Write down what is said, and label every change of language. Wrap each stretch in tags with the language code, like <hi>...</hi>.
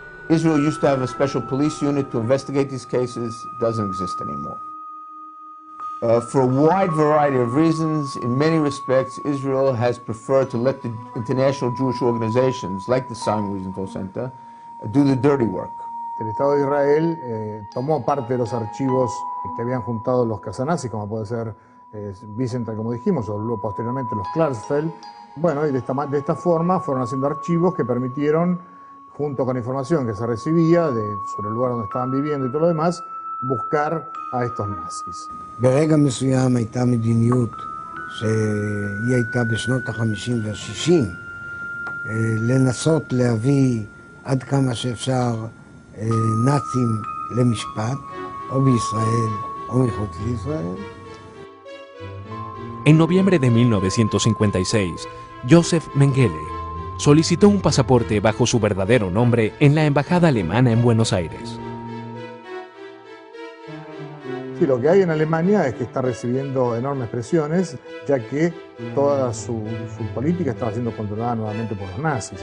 <en>Israel used to have a special police unit to investigate these cases. Doesn't exist anymore. For a wide variety of reasons, in many respects, Israel has preferred to let the international Jewish organizations, like the Simon Wiesenthal Center, do the dirty work.</en> <es>El Estado de Israel tomó parte de los archivos que habían juntado los casanazis, como puede ser Wiesenthal, como dijimos, o luego posteriormente los Klarsfeld. Bueno, y de esta forma fueron haciendo archivos que permitieron, junto con información que se recibía sobre el lugar donde estaban viviendo y todo lo demás, buscar a estos nazis.</es> <he>ברגע מסוים הייתה מדיניות שהיא הייתה בשנות ה-50 וה-60 לנסות להביא עד כמה שאפשר נאצים למשפט, או בישראל או מחוץ לישראל.</he> <es>En noviembre de 1956, Joseph Mengele solicitó un pasaporte bajo su verdadero nombre en la embajada alemana en Buenos Aires. Sí, lo que hay en Alemania es que está recibiendo enormes presiones, ya que toda su política estaba siendo controlada nuevamente por los nazis.</es>